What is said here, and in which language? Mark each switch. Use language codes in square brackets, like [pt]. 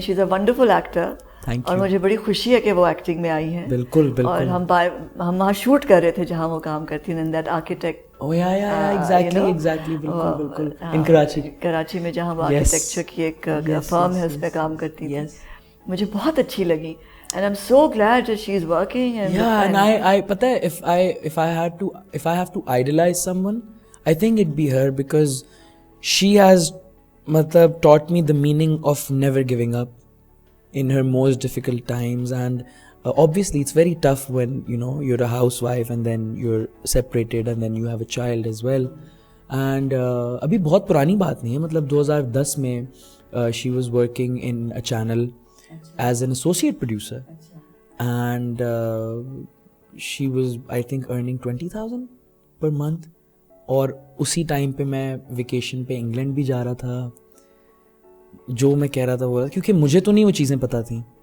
[en] she is a wonderful actor, [ur] اور مجھے بڑی خوشی ہے کہ وہ ایکٹنگ میں آئی ہیں. بالکل بالکل. اور ہم وہاں شوٹ کر رہے تھے جہاں وہ کام کرتی ہیں, [en] That architect. [ur] ایگزیکٹلی بالکل بالکل. ان کراچی میں جہاں وہ آرکیٹیکچر کی ایک فرم ہے اس پہ کام کرتی تھی. مجھے بہت اچھی لگی. [en] And I'm so glad that she's working. And I [ur] پتہ ہے, [en] if I have to idolize someone, I think it'd be her, because she has matlab taught me the meaning of never giving up in her most difficult times. And obviously it's very tough when you're a housewife and then you're separated and then you have a child as well. And [ur] abhi bahut purani baat nahi hai, [en] matlab 2010 mein she was working in a channel as an associate producer, and she was I think earning 20,000 per month. [ur] اور اسی time پہ میں vacation پہ England بھی جا رہا تھا. جو میں کہہ رہا تھا وہ, کیونکہ مجھے تو نہیں وہ چیزیں پتہ تھیں.